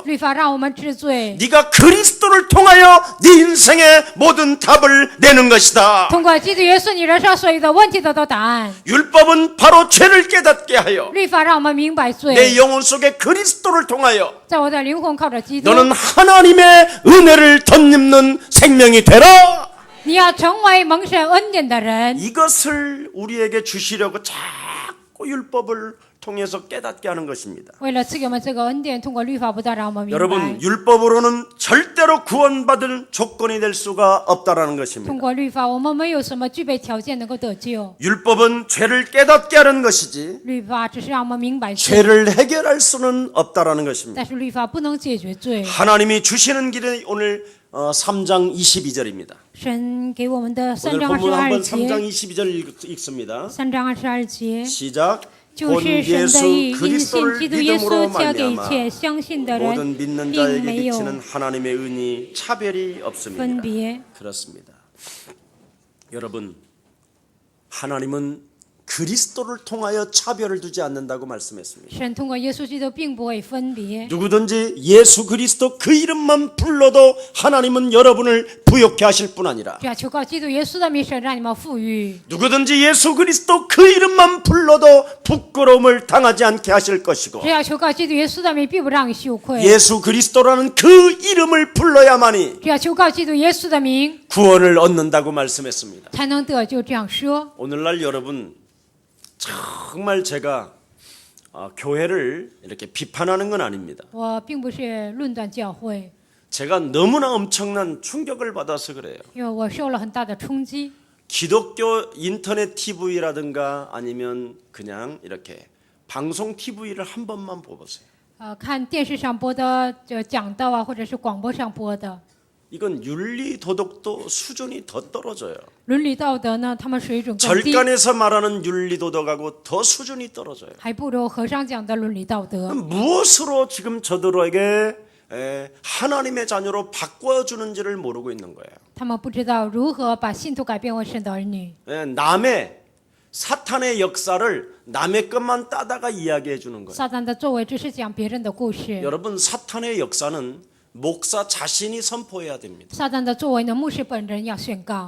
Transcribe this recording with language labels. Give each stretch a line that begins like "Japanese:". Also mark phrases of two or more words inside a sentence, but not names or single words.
Chinese: 律法让我们知罪，
Korean: 네가 그리스도를 통하여 네 인생의 모든 답을 내는 것이다.
Chinese: 通过基督耶稣，你人生所有的问题得到答案。
Korean: 율법은 바로 죄를 깨닫게 하여
Chinese: 律法让我们明白
Korean: 내
Chinese: 罪，
Korean: 영혼 속에 그리스도를 통하여
Chinese: 在我的灵魂靠着基督，
Korean: 너는 하나님의 은혜를 덧입는 생명이 되라.
Chinese: 你要成为蒙神恩典的人。
Korean: 이것을 우리에게 주시려고 자꾸 율법을 통해서 깨닫게 하는 것입니다.
Chinese: 为了赐给我们这个恩典，通过律法不但让我们明白，
Korean: 여러분 율법으로는 절대로 구원받을 조건이 될 수가 없다라는
Chinese: 通
Korean: 것입니다.
Chinese: 过律法我们没有什么具备条件能够得救。
Korean: 율법은 죄를 깨닫게 하는 것이지
Chinese: 律法只是让我们明白罪，
Korean: 죄를 해결할 수는 없다라는 것입니다.
Chinese: 但是律法不能解决罪。
Korean: 하나님이 주시는 길은 오늘 3장 22절입니다.
Chinese: 神给我们的
Korean: 오늘
Chinese: 3章
Korean: 본문 한번 22 3장
Chinese: 节，
Korean: 22절 읽습니다.
Chinese: 3 章22节，
Korean: 시작.
Chinese: 就
Korean: 본
Chinese: 是神的
Korean: 예수
Chinese: 意，因信
Korean: 그리스도를
Chinese: 基督耶
Korean: 믿음으로
Chinese: 稣交给一
Korean: 말미암아
Chinese: 切相信的
Korean: 모든
Chinese: 人，
Korean: 믿는
Chinese: 并
Korean: 자에게
Chinese: 没有
Korean: 비치는 하나님의 은이 차별이
Chinese: 分
Korean: 없습니다.
Chinese: 别。
Korean: 그렇습니다. 여러분, 하나님은 그리스도를 통하여 차별을 두지 않는다고 말씀했습니다.
Chinese: 神通过耶稣基督并不会分别，
Korean: 누구든지 예수 그리스도 그 이름만 불러도 하나님은 여러분을 부욕해 하실 뿐 아니라
Chinese: 只要求告基督耶稣的名，神让你们富裕；
Korean: 누구든지 예수 그리스도 그 이름만 불러도 부끄러움을 당하지 않게 하실 것이고
Chinese: 只要求告基督耶稣的名，并不让你羞愧；
Korean: 예수 그리스도라는 그 이름을 불러야만이
Chinese: 只要求告基督耶稣的名，
Korean: 구원을 얻는다고 말씀했습니다.
Chinese: 才能得救。这样说，
Korean: 오늘날 여러분 정말 제가 교회를 이렇게 비판하는 건 아닙니다.
Chinese: 我并不是论断教会，
Korean: 제가 너무나 엄청난 충격을 받아서 그래요.
Chinese: 因为我受了很大的冲击。
Korean: 기독교 인터넷 TV라든가 아니면 그냥 이렇게 방송 TV를 한 번만 보세요.
Chinese: 看电视上播的这讲道啊，或者是广播上播的，
Korean: 이건 윤리 도덕도 수준이 더 떨어져요.
Chinese: 伦理道德呢，他们水准更低，
Korean: 절간에서 말하는 윤리 도덕하고 더 수준이 떨어져요.
Chinese: 还不如和尚讲的伦理道德。
Korean: 무엇으로 지금 저들에게 하나님의 자녀로 바꿔주는지를 모르고 있는 거예요.
Chinese: 他们不知道如何把信徒改变为神的儿女。
Korean: 남의 사탄의 역사를 남의 것만 따다가 이야기해 주는 거예요.
Chinese: 撒旦的作为只是讲别人的故事，
Korean: 여러분 사탄의 역사는 목사 자신이 선포해야 됩니다.
Chinese: 撒旦的作为呢，牧师本人要宣告，